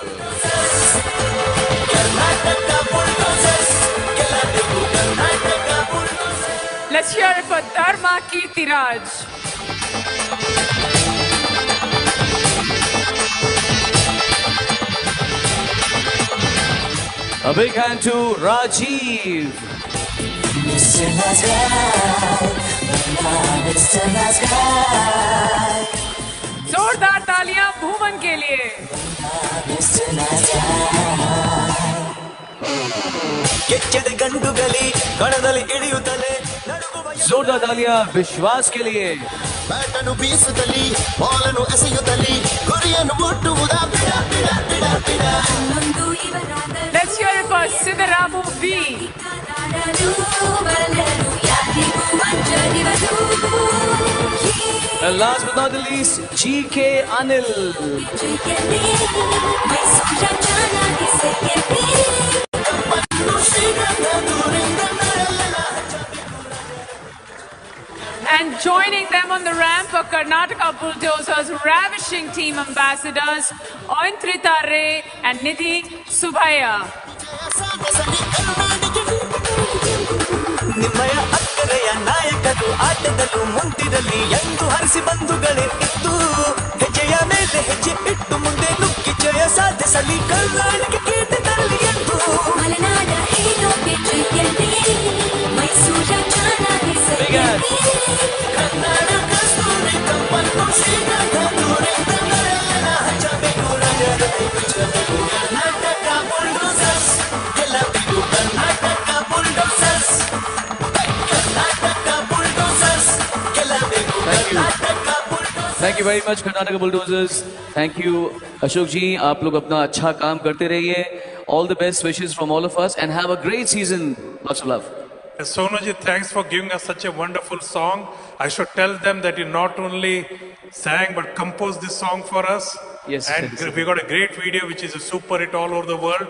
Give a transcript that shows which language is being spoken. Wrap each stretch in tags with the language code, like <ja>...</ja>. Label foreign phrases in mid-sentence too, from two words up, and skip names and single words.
<en>Let's hear it for Dharma Kirtiraj. A big hand to Rajiv.</en> <hi>जोरदार तालियां भूमन के लिए.</hi> <kn>ಕೆಚ್ಚದ ಗಂಡುಗಲಿ ಕಣದಲ್ಲಿ ಇಳಿಯುತ್ತಲೇ ನಡುಗುವ</kn> <hi>जोरदार तालियां विश्वास के लिए.</hi> <kn>ಬ್ಯಾಟನ್ನು ಬೀಸುತ್ತಲಿ ಬಾಲನ್ನು ಎಸೆಯುತ್ತಲಿ ಗುರಿಯನ್ನು ಮುಟ್ಟುವುದ ಬಿಡ ಬಿಡ ಬಿಡ ಬಿಡ.</kn> <en>Let's hear it for Siddharamu V. And last but not the least, GK Anil. And joining them on the ramp are Karnataka Bulldozers, ravishing team ambassadors, Ointrita Ray and Nidhi Subhaya.</en> <kn>ನಿಮ್ಮಯ ಅಕ್ಕರೆಯ ನಾಯಕರು ಆಟದಲ್ಲೂ ಮುಂದಿರಲಿ ಎಂದು ಹರಿಸಿ ಬಂಧುಗಳೇ ಇದ್ದು ಹೆಜ್ಜೆಯ ಮೇಲೆ ಹೆಜ್ಜೆ ಇಟ್ಟು ಮುಂದೆ ನುಗ್ಗಿ ಜಯ ಸಾಧಿಸಲಿ ಕರುನಾಡಿಗೆ ಕೀರ್ತಿ ತರಲಿ ಎಂದು. ಮಲೆನಾಡ ಹೀರೋಗೆ ಜೊತೆಯಲ್ಲಿ ಮೈಸೂರ ಚೆನ್ನಾಗಿ ಸರಿಯಲ್ಲಿ ಕನ್ನಡ ಕಸ್ತೂರಿ ಕಂಪನ್ನು ಶ್ರೀಗಂಧ ದೂರಿಂದ ನರೆಲ್ಲ ಹಚ್ಚಬೇಕು ರಾಜರ ಹಚ್ಚಬೇಕು. ಕರ್ನಾಟಕ ಬುಲ್ಡೋಸರ್ಸ್ ಗೆಲ್ಲಬೇಕು ಕರ್ನಾಟಕ ಬುಲ್ಡೋಸರ್ಸ್.</kn> <en>Thank you very much, Karnataka Bulldozers. Thank you, Ashok ji.</en> <hi>आप लोग अपना अच्छा काम करते रहिए.</hi> <en>All the best wishes from all of us, and have a great season. Lots of love. Sonuji, thanks for giving us such a wonderful song. I should tell them that you not only sang but composed this song for us. Yes, And yes. we got a great video which is a super hit all over the world.</en>